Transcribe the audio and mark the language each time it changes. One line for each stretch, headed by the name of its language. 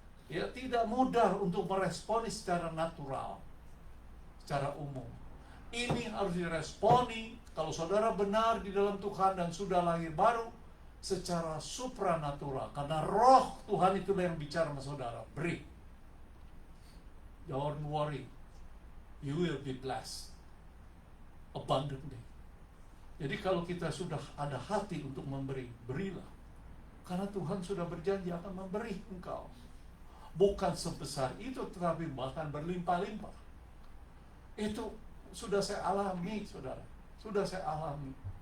Indonesian: Ya, tidak mudah untuk meresponi secara natural, secara umum. Ini harus diresponi kalau saudara benar di dalam Tuhan dan sudah lahir baru secara supranatural. Karena roh Tuhan itulah yang bicara sama saudara. Beri.
English: Don't worry. You will be blessed abundantly.
Indonesian: Jadi kalau kita sudah ada hati untuk memberi, berilah. Karena Tuhan sudah berjanji akan memberi engkau. Bukan sebesar itu, tetapi bahkan berlimpah-limpah. Itu sudah saya alami, saudara. Sudah saya alami.